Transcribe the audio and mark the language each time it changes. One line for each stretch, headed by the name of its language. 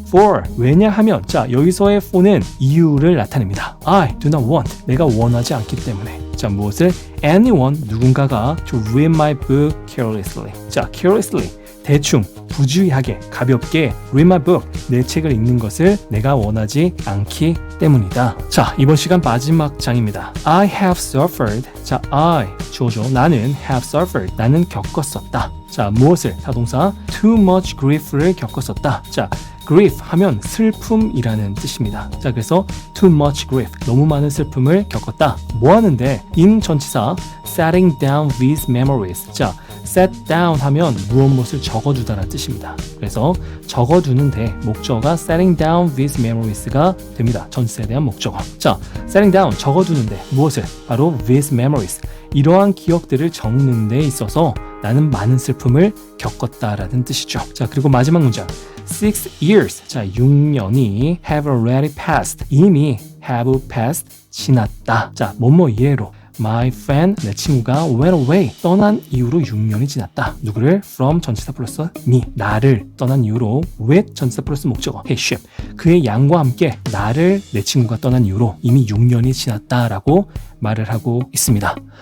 English: For.
Korean: 왜냐하면 자, 여기서의 for는 이유를 나타냅니다.
English: I do not want.
Korean: 내가 원하지 않기 때문에. 자, 무엇을?
English: Anyone.
Korean: 누군가가
English: to read my book carelessly.
Korean: 자, carelessly. 대충 부주의하게 가볍게
English: read my book
Korean: 내 책을 읽는 것을 내가 원하지 않기 때문이다. 자 이번 시간 마지막 장입니다.
English: I have suffered.
Korean: 자 I 주어죠. 나는
English: have suffered.
Korean: 나는 겪었었다. 자 무엇을? 타동사
English: too much grief
Korean: 를 겪었었다. 자 grief 하면 슬픔이라는 뜻입니다. 자 그래서
English: too much grief
Korean: 너무 많은 슬픔을 겪었다. 뭐 하는데?
English: in
Korean: 전치사
English: setting down these memories.
Korean: 자 set down 하면 무엇을 적어두다라는 뜻입니다. 그래서 적어두는데 목적어가
English: setting down these memories
Korean: 가 됩니다. 전치사에 대한 목적어. 자,
English: setting down
Korean: 적어두는데 무엇을?
English: 바로 these memories.
Korean: 이러한 기억들을 적는 데 있어서 나는 많은 슬픔을 겪었다라는 뜻이죠. 자, 그리고 마지막 문장. 6 years. 자, 6년이
English: have already passed.
Korean: 이미
English: have passed
Korean: 지났다. 자, 뭐뭐 이해로.
English: My friend,
Korean: 내 친구가
English: went away,
Korean: 떠난 이후로 6년이 지났다. 누구를? From 전치사 플러스 me, 나를 떠난 이후로 with 전치사 플러스 목적어
English: his sheep,
Korean: 그의 양과 함께 나를 내 친구가 떠난 이후로 이미 6년이 지났다라고 말을 하고 있습니다.